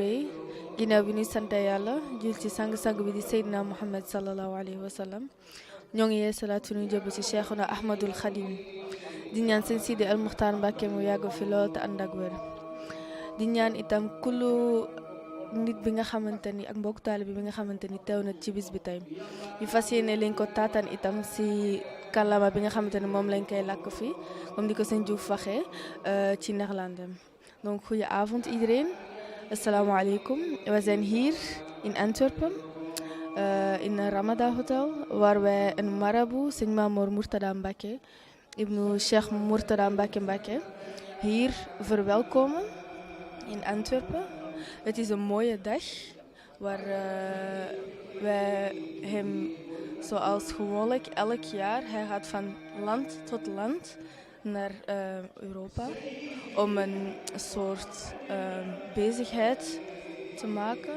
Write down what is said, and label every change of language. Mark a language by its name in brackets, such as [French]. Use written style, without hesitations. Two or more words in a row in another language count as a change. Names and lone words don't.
[Wolof] yi ginnaaw bi ñuy sant yàlla jul ci sang-sang bi di Seydina Muhammad [Arabic] صلى الله عليه وسلم [Wolof] ñoo ngi yee salaat suñu jëbb ci Cheikhuna Ahmadul Khadim di ñaan seen Sidi al Muxtaar Mbàkke mu yàgg fi lool te ànd ak wér di ñaan itam kullu nit bi nga xamante ni ak mbokk taalibe bi nga xamante ni teew na ci bis bi tey ñu fas yéene lañ ko taataan itam si kàllaama bi nga xamante ni moom lañ koy làkk fii comme di ko sëñ Diouf waxee ci Nederlandem. [Dutch] Donc goeie avond iedereen. [Arabic] السلام عليكم. [Dutch] We zijn hier in Antwerpen in een Ramadan hotel waar wij een marabout, Serigne Mame Mor Mourtada Mbacke, ibnu Cheikh Mourtada Mbacke hier verwelkomen in Antwerpen. Het is een mooie dag waar wij hem zoals gewoonlijk elk jaar, hij gaat van land tot land naar Europa om een soort bezigheid te maken.